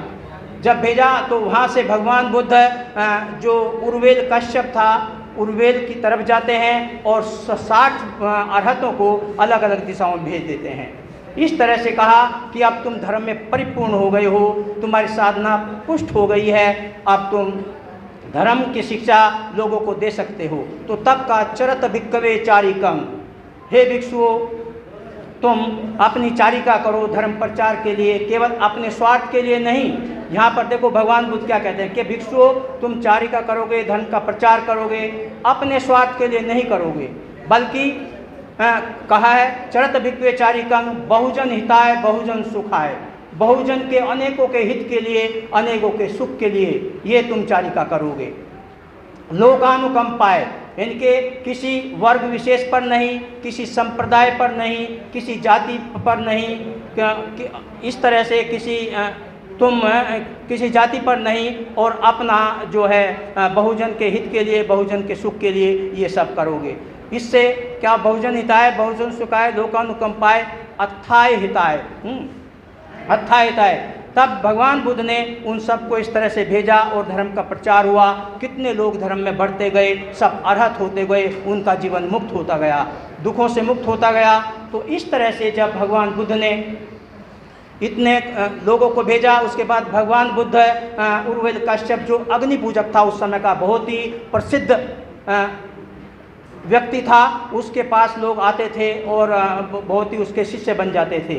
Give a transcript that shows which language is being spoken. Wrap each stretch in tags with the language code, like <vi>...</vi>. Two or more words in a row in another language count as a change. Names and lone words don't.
<hi>जब भेजा तो वहाँ से भगवान बुद्ध जो उर्वेल कश्यप था, उर्वेल की तरफ जाते हैं और 60 अरहतों को अलग अलग दिशाओं में भेज देते हैं। इस तरह से कहा कि अब तुम धर्म में परिपूर्ण हो गए हो, तुम्हारी साधना पुष्ट हो गई है, अब तुम धर्म की शिक्षा लोगों को दे सकते हो। तो तब का</hi> <pi>चरत भिक्खवे चारिकम,</pi> <hi>हे भिक्षुओं तुम अपनी चारिका करो धर्म प्रचार के लिए, केवल अपने स्वार्थ के लिए नहीं। यहाँ पर देखो भगवान बुद्ध क्या कहते हैं कि भिक्षुओं तुम चारिका करोगे, धर्म का प्रचार करोगे, अपने स्वार्थ के लिए नहीं करोगे, बल्कि कहा है</hi> <pi>चरत भिक्खवे चारिकम बहुजन हिताय बहुजन सुखाय,</pi> <hi>बहुजन के अनेकों के हित के लिए, अनेकों के सुख के लिए ये तुम चारिका करोगे। लोकानुकंपाय, इनके किसी वर्ग विशेष पर नहीं, किसी संप्रदाय पर नहीं, किसी जाति पर नहीं, इस तरह से तुम किसी जाति पर नहीं, और अपना जो है बहुजन के हित के लिए, बहुजन के सुख के लिए ये सब करोगे। इससे क्या</hi> <pi>बहुजन हिताय बहुजन सुखाय लोकानुकंपाय अथाय हिताय, अथाय हिताय।</pi> <hi>तब भगवान बुद्ध ने उन सबको इस तरह से भेजा और धर्म का प्रचार हुआ। कितने लोग धर्म में बढ़ते गए, सब अरहत होते गए, उनका जीवन मुक्त होता गया, दुखों से मुक्त होता गया। तो इस तरह से जब भगवान बुद्ध ने इतने लोगों को भेजा, उसके बाद भगवान बुद्ध उर्वेल कश्यप जो अग्नि पूजक था उस समय का, बहुत ही प्रसिद्ध व्यक्ति था, उसके पास लोग आते थे और बहुत ही उसके शिष्य बन जाते थे।</hi>